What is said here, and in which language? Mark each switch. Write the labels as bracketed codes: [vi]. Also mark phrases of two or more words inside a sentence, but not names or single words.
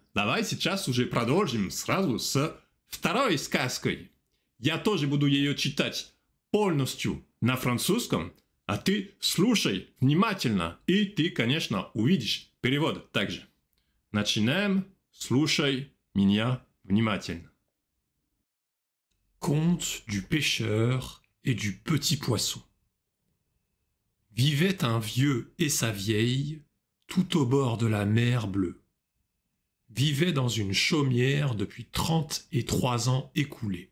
[ru] Давай сейчас уже продолжим сразу с второй сказкой. Я тоже буду ее читать полностью на французском, а ты слушай внимательно, и ты, конечно, увидишь перевод также. Начинаем. Слушай меня внимательно. [fr] Conte du pêcheur et du petit poisson. Vivait un vieux et sa vieille tout au bord de la mer bleue. Vivait dans une chaumière depuis 33 ans écoulés.